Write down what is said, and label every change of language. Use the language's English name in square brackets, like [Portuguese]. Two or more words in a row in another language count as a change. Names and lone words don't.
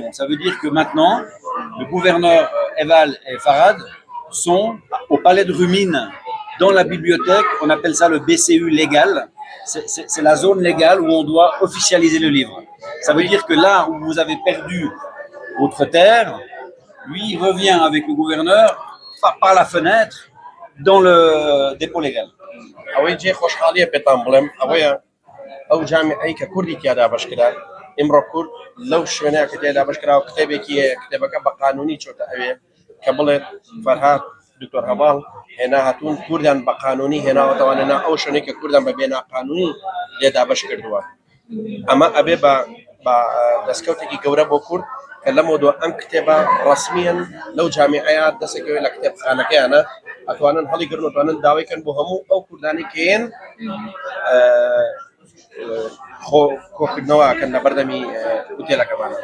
[French] Ça veut dire que maintenant, le gouverneur Eval et Farad sont au palais de Rumine, dans la bibliothèque. On appelle ça le BCU légal. C'est la zone légale où on doit officialiser le livre. Ça veut dire que là où vous avez perdu votre terre, lui, il revient avec le gouverneur par la fenêtre dans le dépôt légal. [Central Kurdish] ئەوەی جێ خۆشحاڵیە پێتان بڵێم ئەوەیە ئەو جامعەی کە کوردی تیادا بەشکرا ئێمڕۆ کورد لەو شوێنەیە کە تێدا بەشکراوە کتێبێکی هەیە کتێبەکە بە قانونی چۆتە ئەوێ کە بڵێت فەرهاد دکتۆر هەواڵ هێنا هاتوون کوردیان بە قانونی هێناوەتەوانێنا ئەو شوێنەی کە کوردیان بە بێناقانونی لێدا بەش کردووە ئەمە ئەبێ بە دەستکەوتێکی گەورە بۆ کورد کە لەمەوە ئەم کتێبە ڕسمیان لەو جامعەیە دەسێکەوەی لە کتێبخانەکەیانە ئەتوانن هەڵیگرن و توانن داوایکەن بۆ هەموو ئەو کوردانی کێن کۆکردنەوەکەن لە بەردەمی ئوتێلەکەمانە.